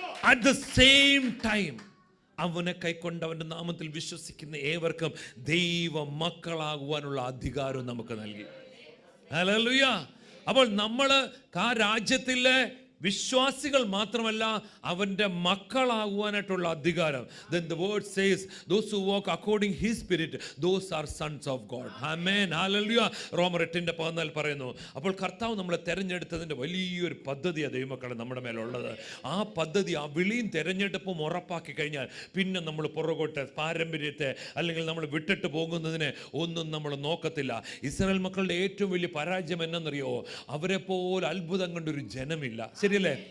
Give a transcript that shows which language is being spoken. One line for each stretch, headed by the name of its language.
English: at the same time
Malayalam: അവനെ കൈക്കൊണ്ട് അവന്റെ നാമത്തിൽ വിശ്വസിക്കുന്ന ഏവർക്കും ദൈവ മക്കളാകുവാനുള്ള അധികാരം നമുക്ക് നൽകി. ഹല്ലേലൂയ. അപ്പോൾ നമ്മൾ ആ രാജ്യത്തിലെ വിശ്വാസികൾ മാത്രമല്ല, അവൻ്റെ മക്കളാകുവാനായിട്ടുള്ള അധികാരം.
English: Then the word says, those who walk according his spirit, those are sons of God.
Malayalam: Amen. Hallelujah. റോമർ 8:14 പറയുന്നു. അപ്പോൾ കർത്താവ് നമ്മളെ തെരഞ്ഞെടുത്തതിൻ്റെ വലിയൊരു പദ്ധതിയാണ് ദൈവമക്കളെ നമ്മുടെ മേലുള്ളത്. ആ പദ്ധതി, ആ വിളിയും തെരഞ്ഞെടുപ്പും ഉറപ്പാക്കി കഴിഞ്ഞാൽ പിന്നെ നമ്മൾ പുറകോട്ട് പാരമ്പര്യത്തെ അല്ലെങ്കിൽ നമ്മൾ വിട്ടിട്ട് പോകുന്നതിനെ ഒന്നും നമ്മൾ നോക്കത്തില്ല. ഇസ്രായേൽ മക്കളുടെ ഏറ്റവും വലിയ പരാജയം എന്നറിയോ? അവരെ പോലെ അത്ഭുതം കണ്ടൊരു ജനമില്ല. ശരിയല്ലേ?